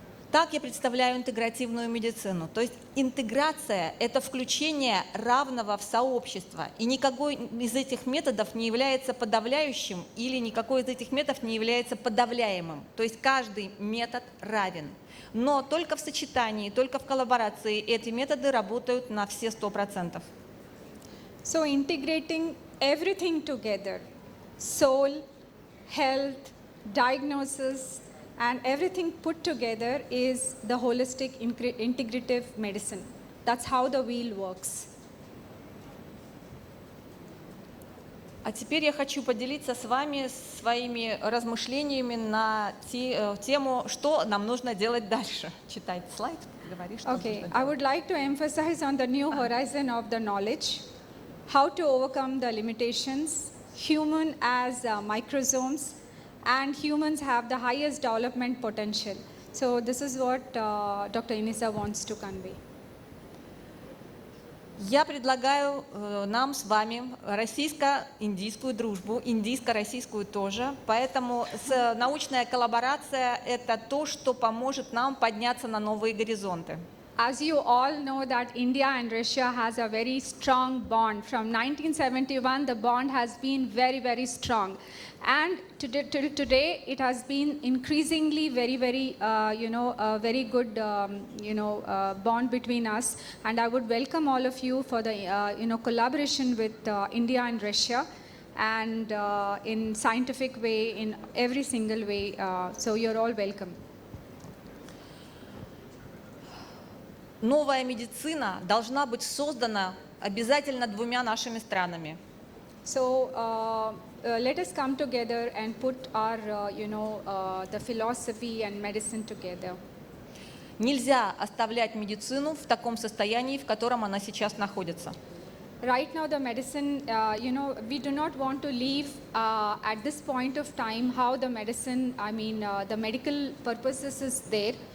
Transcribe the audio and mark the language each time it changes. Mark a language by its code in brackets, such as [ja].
[ru] Так я представляю интегративную медицину. То есть интеграция – это включение равного в сообщество. И никакой из этих методов не является подавляющим или никакой из этих методов не является подавляемым. То есть каждый метод равен. Но только в сочетании, только в коллаборации эти методы работают на все 100%. [en] So integrating everything together, soul, health, diagnosis, and everything put together is the holistic integrative medicine. That's how the wheel works. [ru] А теперь я хочу поделиться с вами своими размышлениями на тему, что нам нужно делать дальше. Читай слайд, говори, что [en] Okay, [ru] нужно [en] I [ru] делать. [en] would like to emphasize on the new horizon of the knowledge, how to overcome the limitations, human as microsomes, and humans have the highest development potential. So this is what Dr. Inessa wants to convey. [ru] Я предлагаю нам с вами российско-индийскую дружбу, индийско-российскую тоже. Поэтому научная коллаборация – это то, что поможет нам подняться на новые горизонты. [en] As you all know that India and Russia has a very strong bond. From 1971, the bond has been very, very strong. And today it has been increasingly very, very, a very good, bond between us. And I would welcome all of you for the, collaboration with India and Russia, and in scientific way, in every single way. So you're all welcome. [ru] Новая медицина должна быть создана обязательно двумя нашими странами. [en] So let us come together and put our, the philosophy and medicine together. [ru] Нельзя оставлять медицину в таком состоянии, в котором она сейчас находится. [en] Right now the medicine, we do not want to leave at this point of time how the medicine, the medical purposes is there.